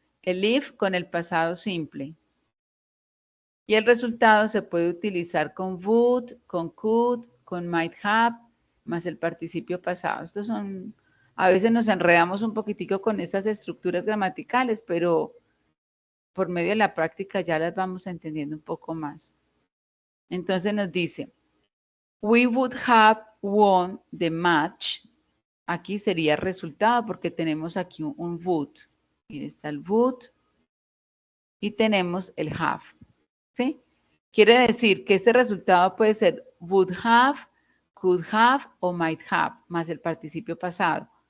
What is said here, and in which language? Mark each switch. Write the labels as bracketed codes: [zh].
[es] El if con el pasado simple. Y el resultado se puede utilizar con would, con could, con might have, más el participio pasado. Estos son, a veces nos enredamos un poquitico con estas estructuras gramaticales, pero por medio de la práctica ya las vamos entendiendo un poco más. Entonces nos dice, [en] we would have won the match. [es] Aquí sería resultado porque tenemos aquí un would. Mire, está el would y tenemos el have. ¿Sí? Quiere decir que este resultado puede ser would have, could have o might have, más el participio pasado.